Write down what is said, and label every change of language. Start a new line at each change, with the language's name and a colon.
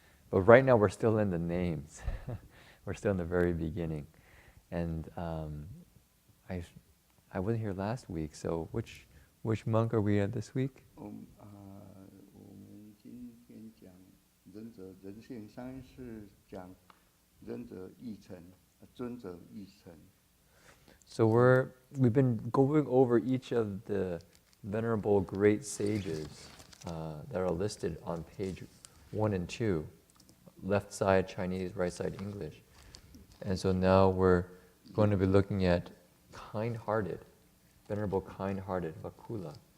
English: But right now we're still in the names. We're still in the very beginning. And I wasn't here last week, so which monk are we at this week?
Chinese: 我们今天讲仁者人性，上一次讲仁者义成，尊者义成。
English: So we've been going over each of the venerable great sages that are listed on page 1 and 2, left side Chinese, right side English. And so now we're going to be looking at kind-hearted, venerable kind-hearted Vakula.